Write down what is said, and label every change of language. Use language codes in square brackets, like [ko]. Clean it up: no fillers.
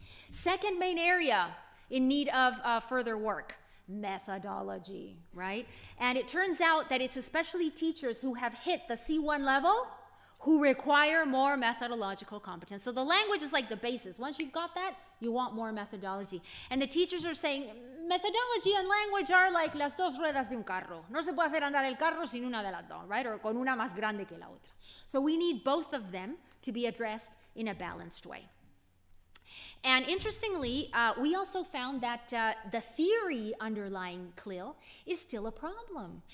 [en] Second main area in need of further work, methodology, right? And it turns out that it's especially teachers who have hit the C1 level who require more methodological competence. So the language is like the basis. Once you've got that, you want more methodology. And the teachers are saying, methodology and language are like [es] las dos ruedas de un carro. No se puede hacer andar el carro sin una de las dos, [en] right? Or [es] con una más grande que la otra. [en] So we need both of them to be addressed in a balanced way. And interestingly, we also found that the theory underlying Clil is still a problem.